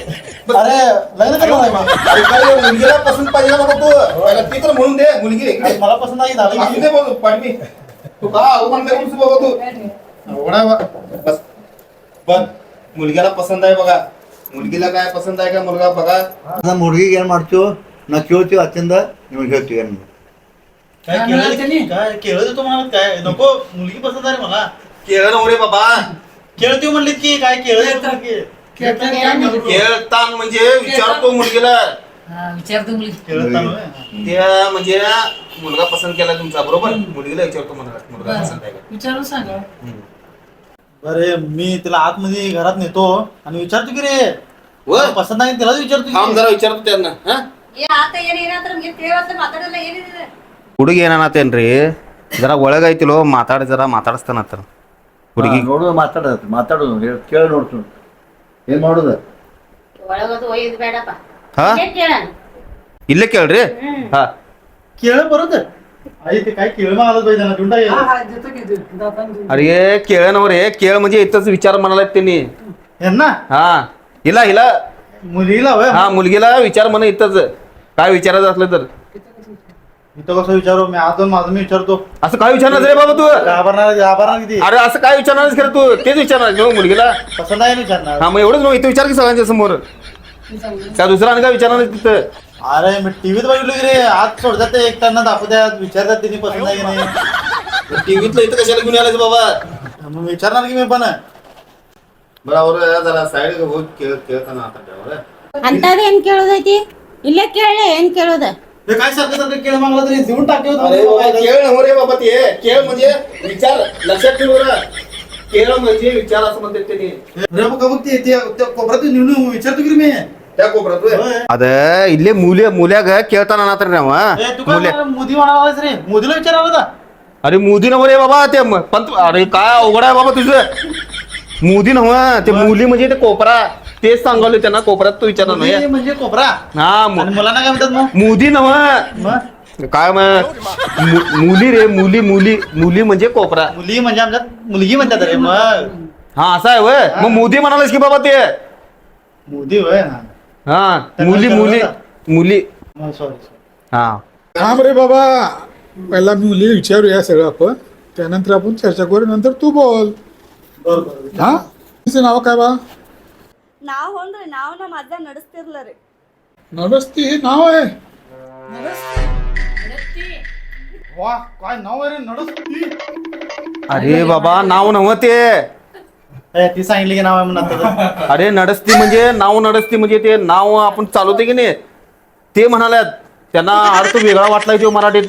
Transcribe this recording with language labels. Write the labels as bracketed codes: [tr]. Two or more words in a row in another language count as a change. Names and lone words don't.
[mr] अरे लग्न करणार आहे मग. अरे काय मुलगीला पसंत पाहिजे ना बाबा तू पहिला ती तर म्हणून दे मुलगी अरे मला पसंत आहे झालं असू दे बाबा पाठी मी तू का म्हणते बाबा तू एवढा बस बघ मुलगीला पसंत आहे बघा मुलगीला काय पसंत आहे का मुलगा बघा [kn] ನಮ್ಮ ಹುಡುಗಿಗೆ ಏನ್ ಮಾಡ್ತೀವೋ ನಾ ಕೇಳ್ತೀವಿ ಅತ್ತಿಂದ ನಿಮ್ಗೆ ಹೇಳ್ತೀವಿ ಏನು [mr] काय केळं देतो मला काय नको मुलगी पसंत आहे मला केळं नवरे बाबा केळती म्हणलीत की काय केळं देतो की केळतान म्हणजे विचारतो मुलगीला विचारतो मुली केळं त्या म्हणजे मुलगा पसंत केला तुमचा बरोबर मुलगीला विचारतो मुलगा पसंत आहे का विचारून सांगा. अरे मी तिला आतमध्ये घरात नेतो आणि विचारतो की रे वर पसंत आहे तिलाच विचारतो थांब जरा विचारतो त्यांना हा [kn] ಹುಡುಗಿ ಏನಾನತ್ತೇನ್ರಿ ಜರ ಒಳಗೈತಿಲೋ ಜರ ಮಾತಾಡಿಸ್ತಾನತ್ತ ಹುಡುಗಿ ನೋಡೋದು ಮಾತಾಡೋದು ಕೇಳಿ ನೋಡ್ತು ಏನ್ ಮಾಡೋದು ಒಳಗದು ಒಯ್ದು ಬೇಡಪ್ಪ ಹಾ ಕೇಳ ಇಲ್ಲೇ ಕೇಳ್ರಿ ಹಾ [mr] केळं बरोबर आई ते काय केळं मागत पाहिजे ना दुंडा हा हा देतो की दातान देऊ. अरे केळनवरे केळ म्हणजे इथंच विचार म्हणालात त्यांनी यांना हा हिला हिला मुलीला होय हा मुलगीला विचार म्हणा इथंच काय विचारायचं असलं तर इथं कसं विचारू मी आज माझं मी विचारतो असं काय विचारणार रे बाबा तू घाबरणार किती अरे असं काय विचारणार खरं तू तेच विचारणार घेऊ मुलगीला पसंत आहे ना विचारणार हा मग एवढंच मग इथं विचार की सगळ्यांच्या समोर त्या दुसरा आणि काय विचारणार तिथं अरे मी टीव्हीत बघितलं की रे आज सोडतात ते एक त्यांना दाखवतात विचारतात त्यांनी पसंत आहे की नाही टीव्हीतलं इथं कशाला घेऊन आलायचं बाबा मग विचारणार की मी पण बरोबर जरा साईड ಕೇಳ್ತಾನ [kn] ಅಂತದೇನ್ ಕೇಳೋದೈತಿ ಇಲ್ಲೇ ಕೇಳಲೆ ಏನ್ ಕೇಳೋದ [mr] ते काय सारखं सारखं केळं मागलं तरी देऊन टाकले अरे बाबा केळ नव्हे रे बाबा ते केळ म्हणजे विचार लक्षात ठेव रे केळ म्हणजे विचार असं म्हणतात त्यांनी त्या कोपऱ्यात नेऊन विचारतो की रे मी त्या कोपऱ्यात [kn] ಅದ ಇಲ್ಲೇ ಮೂಲ್ಯಾಗ ಕೇಳ್ತಾನ ಅನ್ನತ್ರಿ ನಾವ [mr] तू काय मोदी म्हणालास रे मोदीला विचारावं होता अरे मोदी नव्हे रे बाबा ते पंत अरे काय अवघड आहे बाबा तुझं मोदी नव्ह ते मुली म्हणजे ते कोपरा तेच सांगवले त्यांना कोपऱ्यात तो विचारणार नाही मोदी म्हणजे कोपरा हा आणि मुलांना काय म्हणतात मग मोदी नव्ह मग काय मग मुली रे मुली म्हणजे कोपरा मुली म्हणजे आमच्यात मुलगी म्हणतात रे मग हा असं आहे वय मग मोदी म्हणालास की बाबा ते मोदी होय हा मुली सॉरी हा थांब रे बाबा पहिला मुली विचारूया सगळं आपण त्यानंतर आपण चर्चा करू नंतर तू बोल बरोबर हा तिचं नाव काय बा [kn] ನಾವ್ ಹೋನ್ರಿ ನಾವ್ ನಮ್ಮ ಅಜ್ಜ ನಡೆಸ್ತಿರ್ಲರಿ [mr] नडस्ती हे नाव आहे वा काय नाव आहे रे नडस्ती अरे बाबा नाव नव्ह ते ती सांगितली की नाव आहे म्हणून आता अरे नडस्ती म्हणजे ते नाव आपण चालवते की नाही ते म्हणाल्यात त्यांना अर्थ वेगळा वाटलाय तो मराठीत